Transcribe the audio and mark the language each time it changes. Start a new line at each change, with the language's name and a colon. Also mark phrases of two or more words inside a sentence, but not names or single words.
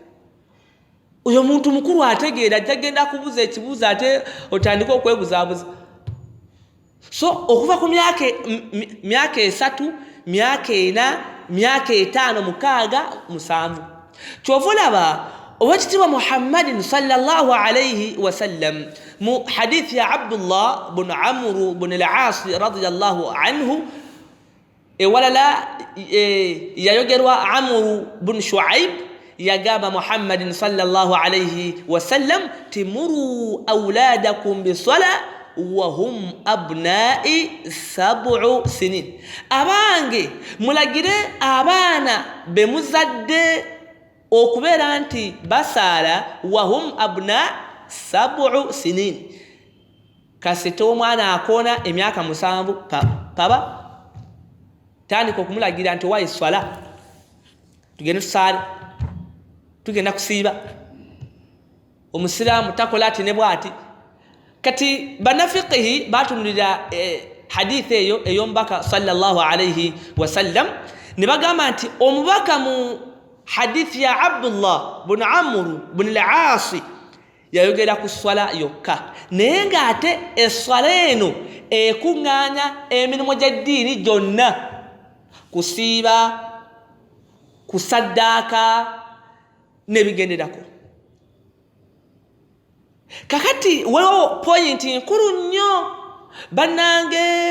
Ganda: oyo muntu mukulu ategeera jagenda kubuuza ekibuuzo ate otandika okwebuzaabuza so okuva ku myaka 3 myaka 4 myaka 5 6 7 kyova olaba owekitiibwa Muhammadin
Arabic: صلى الله عليه وسلم
Ganda: mu hadithi ya Abdullah bin Amr bin al-As
Arabic: رضي الله عنه
Ganda: ewalala yayogerwa Amr bin Shuaib yagamba Muhammadin
Arabic: صلى الله عليه وسلم مروا أولادكم بالصلاة وهم أبناء سبع سنين
Ganda: abange mulagire abaana bemuzadde okubeera nti basaala
Arabic: وهم أبناء
Ganda: 7 sinin kasite omwana akoona emyaka 7 paba tandika okumulagira nti wayi swala tugenda tusaale tugenda kusiiba omusiraamu takola ati ne bwati kati banafiqihi batunulira hadithi eyo ey'omubaka
Arabic: صلى الله عليه وسلم
Ganda: ne bagamba nti omubaka mu hadithi ya Abdullah bin Amr bin al-As yayogera ku swala yokka naye ng'ate eswala eno ekuŋŋaanya emirimu gy'eddiini gyonna kusiiba kusaddaaka n'ebigenderako kakati waliwo pointi nkulu nnyo bannange